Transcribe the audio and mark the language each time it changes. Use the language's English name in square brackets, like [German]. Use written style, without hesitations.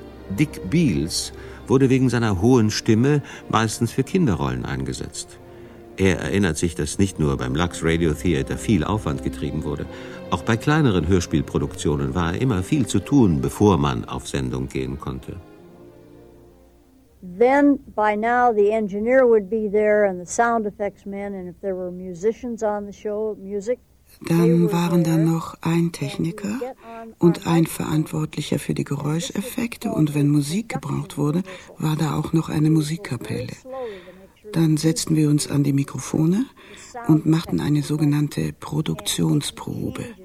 [German] Dick Beals wurde wegen seiner hohen Stimme meistens für Kinderrollen eingesetzt. Er erinnert sich, dass nicht nur beim Lux Radio Theater viel Aufwand getrieben wurde. Auch bei kleineren Hörspielproduktionen war immer viel zu tun, bevor man auf Sendung gehen konnte. [English] Then by now the engineer would be there and the sound effects men, and if there were musicians on the show, music. [German] Dann waren da noch ein Techniker und ein Verantwortlicher für die Geräuscheffekte und wenn Musik gebraucht wurde, war da auch noch eine Musikkapelle. Dann setzten wir uns an die Mikrofone und machten eine sogenannte Produktionsprobe.